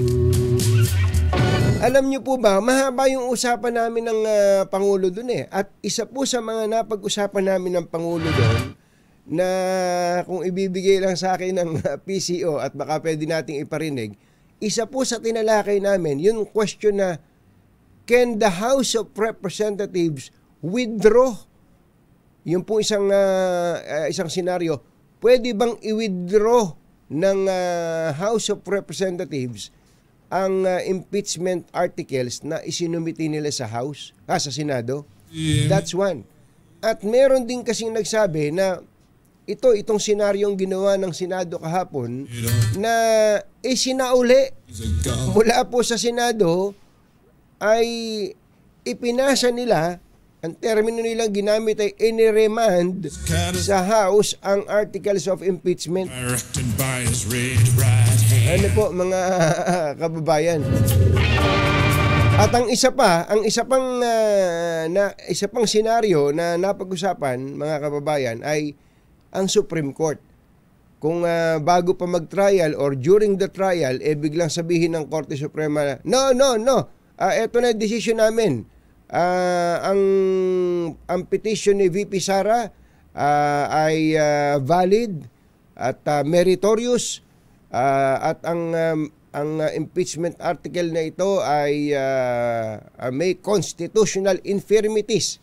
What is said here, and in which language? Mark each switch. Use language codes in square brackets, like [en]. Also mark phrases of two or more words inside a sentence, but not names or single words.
[tl] Alam niyo po ba, mahaba yung usapan namin ng Pangulo doon At isa po sa mga napag-usapan namin ng Pangulo doon, na kung ibibigay lang sa akin ng PCO at baka pwede nating iparinig, isa po sa tinalakay namin, yung question na, [en] can the House of Representatives withdraw? [tl] Yung po isang senaryo, pwede bang i-withdraw ng House of Representatives ang impeachment articles na isinumiti nila sa House, sa Senado? [en] That's one. [tl] At meron din kasing nagsabi na itong senaryong ginawa ng Senado kahapon na isinauli mula po sa Senado ay ipinasa nila, ang termino nilang ginamit ay iniremand sa House ang [en] articles of impeachment. [tl] Ano po mga kababayan? At ang isa pang senaryo na napag-usapan mga kababayan ay ang Supreme Court. Kung bago pa mag-trial or [en] during the trial, [tl] biglang sabihin ng Korte Suprema, no, eto na decision namin. Ang petition ni VP Sara ay valid at meritorious, at ang ang impeachment article na ito ay may [en] constitutional infirmities.